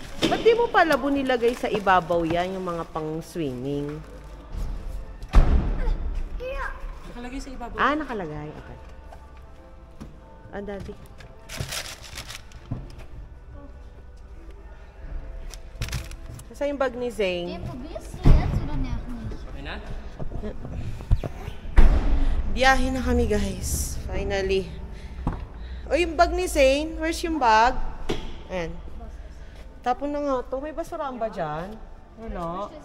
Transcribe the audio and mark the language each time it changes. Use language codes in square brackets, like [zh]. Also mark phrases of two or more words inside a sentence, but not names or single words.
[tl] Ba't di mo pala nilagay sa ibabaw yan, yung mga pang-swimming? Nakalagay sa ibabaw. Ah, nakalagay. Okay. Ah, daddy. Nasa yung bag ni Zane? [de] Probier's du jetzt oder nervt nicht? [tl] Okay na? Biyahe na kami, guys. Finally. O, yung bag ni Zane? Where's yung bag? Ayan. Tapon na nga to. May basurahan ba dyan? Wala.